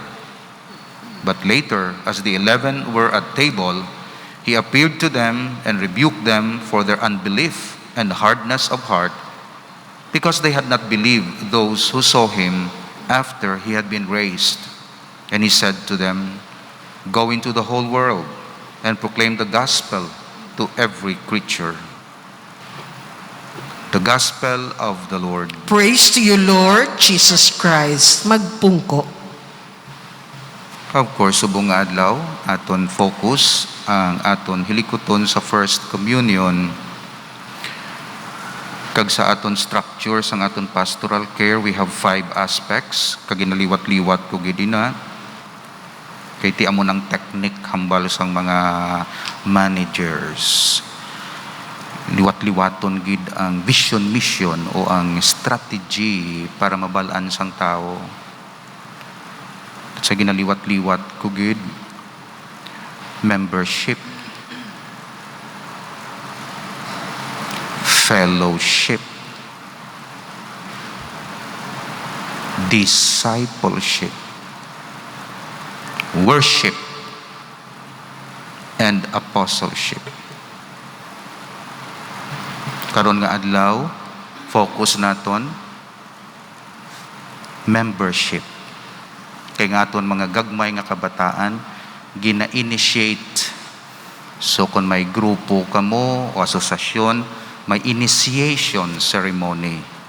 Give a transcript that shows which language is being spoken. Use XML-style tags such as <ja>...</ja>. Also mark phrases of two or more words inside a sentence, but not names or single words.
<en>But later, as the 11 were at table, he appeared to them and rebuked them for their unbelief and hardness of heart, because they had not believed those who saw him after he had been raised. And he said to them, "Go into the whole world and proclaim the gospel to every creature." The Gospel of the Lord. Praise to you, Lord Jesus Christ.</en> <hil>Magpungko.</hil> <en>Of course,</en> <hil>subong nga adlaw, aton focus ang aton hilikuton sa First Communion. Kag sa aton structure sang aton</hil> <en>pastoral care, we have 5 aspects.</en> <hil>Kag ginaliwat-liwat ko gidina. Kay ti amo ng technique hambal sang mga managers. Liwat-liwaton gid ang</hil> <en>vision, mission</en> <hil>o ang strategy para mabalaan sang tao. At sa ginaliwat-liwat ko gid,</hil> <en>membership, fellowship, discipleship, worship, and apostleship.</en> <hil>Karon nga adlaw, focus naton membership. Kay nga aton mga gagmay nga kabataan, gina-initiate. So kung may grupo kamo o asosasyon, may</hil> <en>initiation ceremony.</en>